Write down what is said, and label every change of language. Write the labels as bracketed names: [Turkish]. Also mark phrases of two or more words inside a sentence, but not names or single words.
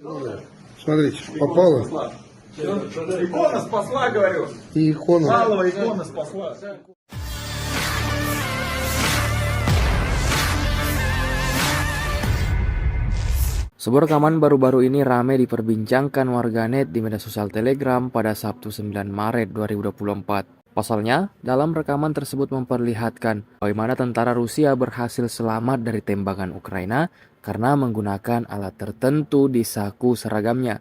[Russian] Смотрите, попало. Икона спасла, говорю. И икона. Малого икона спасла. [Indonesian] Sebuah rekaman baru-baru ini ramai diperbincangkan warganet di media sosial Telegram pada Sabtu 9 Maret 2024. Pasalnya, dalam rekaman tersebut memperlihatkan bagaimana tentara Rusia berhasil selamat dari tembakan Ukraina karena menggunakan alat tertentu di saku seragamnya.